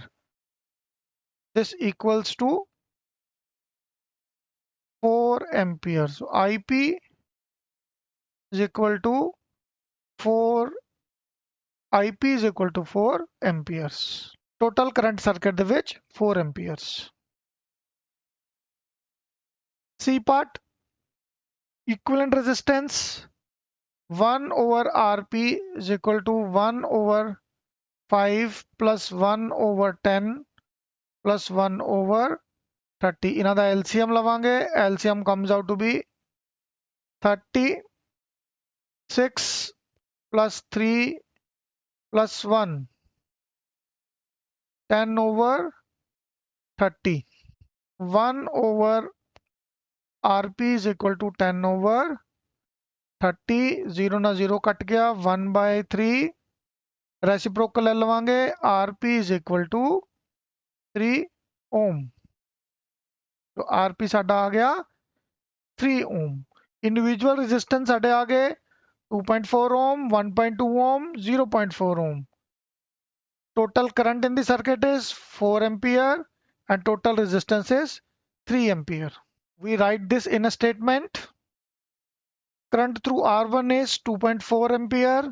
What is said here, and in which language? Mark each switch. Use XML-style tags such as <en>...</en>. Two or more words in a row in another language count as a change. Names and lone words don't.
<en>This equals to 4 amperes। So IP is equal to 4 IP is equal to 4 amperes। Total current circuit</en> <pa>ਦੇ ਵਿੱਚ</pa> <en>4 amperes। C part, equivalent resistance 1 over Rp is equal to 1 over 5 plus 1 over 10 plus 1 over 30।</en> <pa>ਇਹਨਾਂ ਦਾ LCM ਲਵਾਂਗੇ।</pa> <en>LCM comes out to be 36 plus 3 plus 1 10 over 30। 1 over Rp is equal to 10 over 30।</en> <pa>0 ਨਾ 0 ਕੱਟ ਗਿਆ 1 by 3। रेसिप्रोकल ਲੈ ਲਵਾਂਗੇ।</pa> <en>Rp is equal to 3 ohm।</en> <pa>ਤਾਂ Rp ਸਾਡਾ ਆ ਗਿਆ 3 ohm।</pa> <en>individual resistance</en> <pa>ਸਾਡੇ ਆ ਗਏ 2.4 ohm, 1.2 ohm, 0.4 ohm।</pa> <en>Total current in the circuit is 4 ampere and total resistance is 3 ampere। We write this in a statement। Current through R1 is 2.4 ampere।</en>